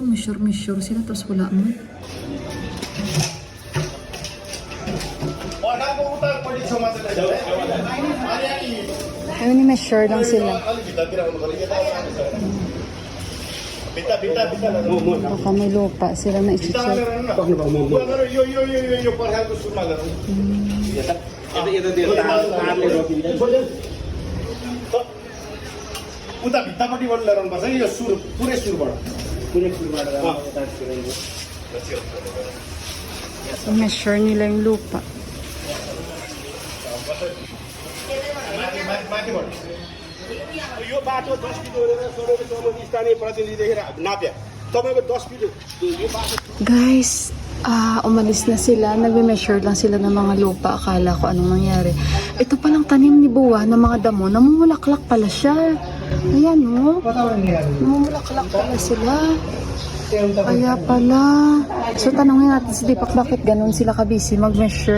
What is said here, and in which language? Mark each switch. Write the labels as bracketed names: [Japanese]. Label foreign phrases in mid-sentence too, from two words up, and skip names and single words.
[Filipino] Measure sila, tapos wala mo. Ayun, ni-measure lang sila. Baka may lupa sila na isi-check. [Nepali] उता भित्तापट्टि बाट ल्याउनु पर्छ यो सुर पुरै सुरबाट [Filipino] Measure nila yung lupa. [Nepali] माथिबाट यो बाटो 10 फिट गरेर सबै स्थानीय प्रतिनिधि देखेर नाप्या तपाईको 10 फिट यो बाटो. [Filipino] Guys, umalis na sila. Nagme-measure lang sila ng mga lupa. Akala ko anong nangyari. Ito palang tanim ni Buwa ng mga damo. Namumulaklak pala siya. Ayan o. Namumulaklak pala sila. Kaya pala. So tanongin natin si Deepak bakit ganun sila kabisi mag-measure.